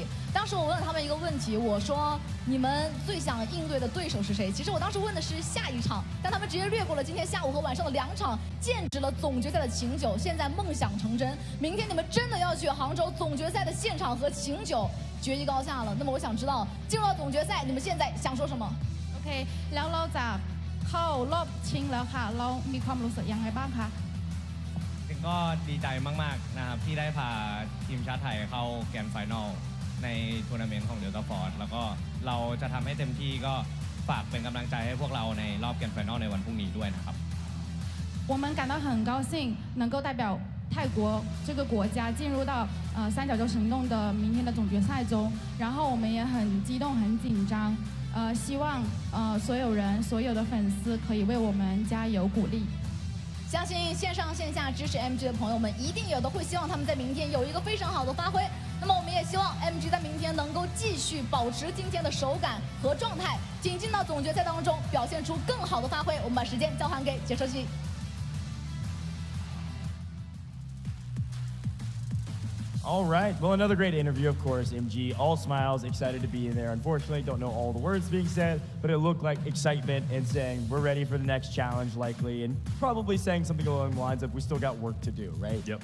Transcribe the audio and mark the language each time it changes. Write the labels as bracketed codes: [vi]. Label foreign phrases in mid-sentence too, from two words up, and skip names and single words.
[zh] 当时我问了他们一个问题，我说你们最想应对的对手是谁？其实我当时问的是下一场，但他们直接略过了今天下午和晚上的2场，剑指了总决赛的请酒。现在梦想成真，明天你们真的要去杭州总决赛的现场和请酒决一高下了。那么我想知道，进入到总决赛，你们现在想说什么 [th] ？OK， แล้วเราจะเข้ารอบชิงแล้วค่ะเรามีความรู้สึกยังไงบ้างคะ จริงก็ดีใจมากๆนะครับที่ได้พาทีมชาติไทยเข้า [en] grand final [th] ในทัวร์นาเมนต์ของเดลต้าฟอร์สแล้วก็เราจะทำให้เต็มที่ก็ฝากเป็นกำลังใจให้พวกเราในรอบ [en] grand final [th] ในวันพรุ่งนี้ด้วยนะครับ [zh] 我们感到很高兴能够代表泰国这个国家进入到三角洲行动的明天的总决赛中，然后我们也很激动很紧张，希望所有人所有的粉丝可以为我们加油鼓励。相信线上线下支持 MG 的朋友们一定有的会希望他们在明天有一个非常好的发挥。那么我们也希望 MG 在明天能够继续保持今天的手感和状态，挺进到总决赛当中，表现出更好的发挥。我们把时间交还给解说机。 [en] All right. Well, another great interview, of course. MG, all smiles, excited to be in there. Unfortunately, don't know all the words being said, but it looked like excitement and saying we're ready for the next challenge, likely, and probably saying something along the lines of we still got work to do, right?